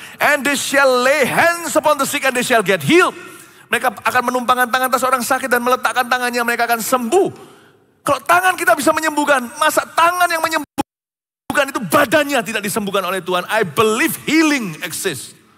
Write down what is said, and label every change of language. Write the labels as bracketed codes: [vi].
[en] And they shall lay hands upon the sick and they shall get healed. [id] Mereka akan menumpangkan tangan atas orang sakit dan meletakkan tangannya, mereka akan sembuh. Kalau tangan kita bisa menyembuhkan, masa tangan yang menyembuhkan itu badannya tidak disembuhkan oleh Tuhan? [en] I believe healing exists.